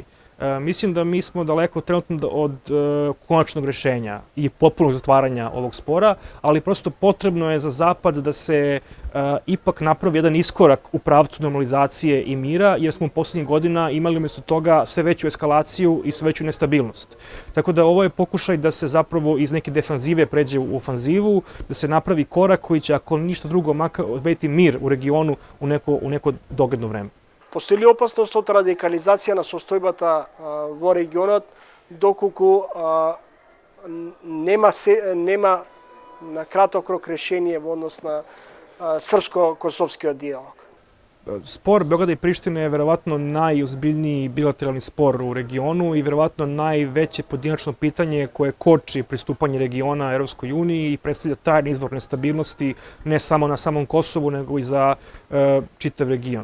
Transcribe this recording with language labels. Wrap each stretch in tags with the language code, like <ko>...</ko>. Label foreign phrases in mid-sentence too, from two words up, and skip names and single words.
<sr>Mislim da mi smo daleko trenutno od konačnog rešenja i potpunog zatvaranja ovog spora, ali prosto potrebno je za Zapad da se ipak napravi jedan iskorak u pravcu normalizacije i mira, jer smo u poslednjih godina imali umjesto toga sve veću eskalaciju i sve veću nestabilnost. Tako da ovo je pokušaj da se zapravo iz neke defanzive pređe u ofanzivu, da se napravi korak koji će, ako ništa drugo, makar obezbediti mir u regionu u neko dogledno vreme.</sr> <mk>Постои ли опасност од радикализација на состојбата во регионот, доколку нема на краток рок решение во однос на српско-косовскиот диалог?</mk> <sr>Spor Beograda i Prištine je verovatno najozbiljniji bilateralni spor u regionu i verovatno najveće pojedinačno pitanje koje koči pristupanje regiona Evropskoj uniji i predstavlja trajni izvor nestabilnosti ne samo na samom Kosovu, nego i za čitav region.</sr>